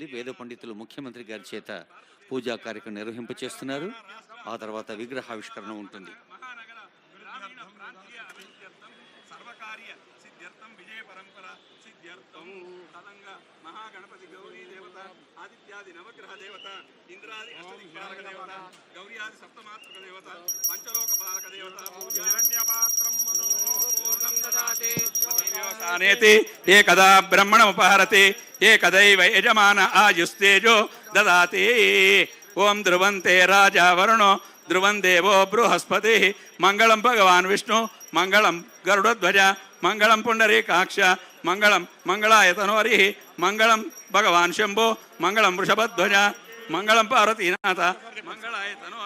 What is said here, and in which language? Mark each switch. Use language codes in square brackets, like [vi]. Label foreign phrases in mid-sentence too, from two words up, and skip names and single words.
[te] వేద పండితులు ముఖ్యమంత్రి గారి చేత పూజా కార్యక్రమం నిర్వహింపచేస్తున్నారు. ఆ తర్వాత విగ్రహావిష్కరణ ఉంటుంది. [sa] महागणपति गौरी देवता आदित्यादि नवग्रह देवता इंद्रादि अष्टदिक्पालक देवता गौर्यादि सप्तमात्रक देवता पंचलोक पालक देवता हिरण्यपात्रं मनोपूर्णं ददाति एकदा ब्रह्मणमुपहरति ఏకదైవ యజమాన ఆయుస్తేజో దదాతి. ఓం ధ్రువంతే రాజా వరుణో ధ్రువం దేవో బృహస్పతి. మంగళం భగవాన్ విష్ణు మంగళం గరుడధ్వజ మంగళం పుండరీకాక్ష మంగళం మంగళాయతనోరి మంగళం భగవాన్ శంభో మంగళం వృషభధ్వజ మంగళం పార్వతీనాథ మంగళాయతనోర.